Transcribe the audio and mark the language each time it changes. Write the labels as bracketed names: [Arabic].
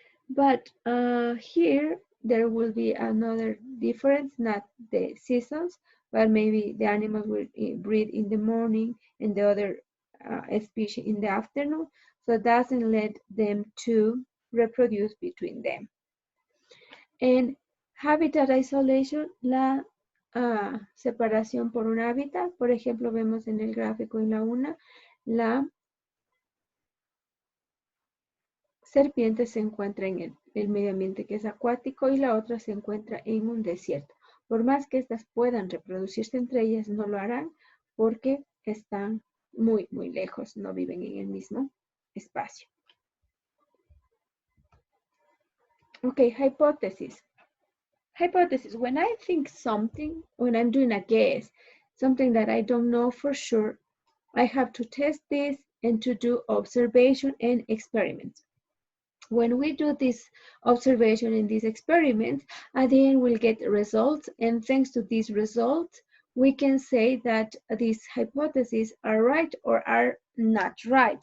[English] But here there will be another difference, not the seasons, but maybe the animals will breed in the morning and the other species in the afternoon. So it doesn't let them to reproduce between them. [Spanish] En [English] habitat isolation, [Spanish] la separación por un hábitat, por ejemplo, vemos en el gráfico en la una, la serpiente se encuentra en el medio ambiente que es acuático y la otra se encuentra en un desierto. Por más que estas puedan reproducirse entre ellas, no lo harán porque están muy, muy lejos, no viven en el mismo espacio. [English] Okay, hypothesis. Hypothesis, when I think something, when I'm doing a guess, something that I don't know for sure, I have to test this and to do observation and experiments. When we do this observation and these experiments, at the end we'll get results, and thanks to these results, we can say that these hypotheses are right or are not right.